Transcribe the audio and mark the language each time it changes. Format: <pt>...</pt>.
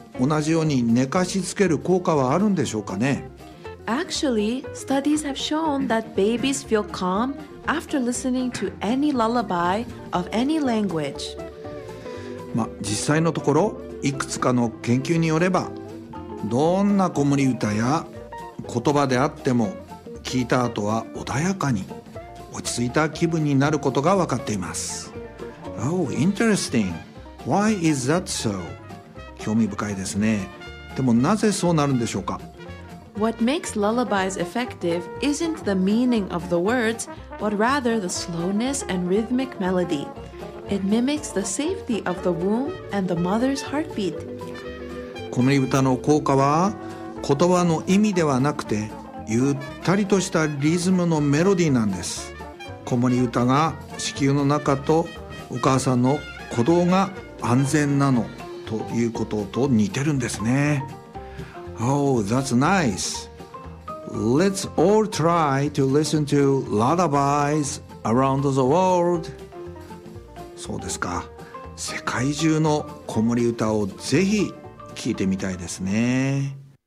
<ja>同じように寝かしつける効果はあるんでしょうかね。</ja> <en>Actually, studies have shown that babies feel calm after listening to any lullaby of any language.</en> <ja>まあ、実際のところいくつかの研究によれば、どんな子守歌や言葉であっても聞いた後は穏やかに落ち着いた気分になることが分かっています。</ja> <en>Oh, interesting. Why is that so?</en> <ja>興味深いですね。でもなぜそうなるんでしょうか。</ja> <en>What makes lullabies effective isn't the meaning of the words, but rather the slowness and rhythmic melody. It mimics the safety of the womb and the mother's heartbeat.</en> <ja>子守歌の効果は言葉の意味ではなくて、ゆったりとしたリズムのメロディーなんです。子守歌が子宮の中とお母さんの鼓動が安全なのということと似てるんですね。</ja> <en>Oh, that's nice. Let's all try to listen to lullabies around the world.</en> <ja>そうですか。世界中の子守歌をぜひ聞いてみたいですね。</ja>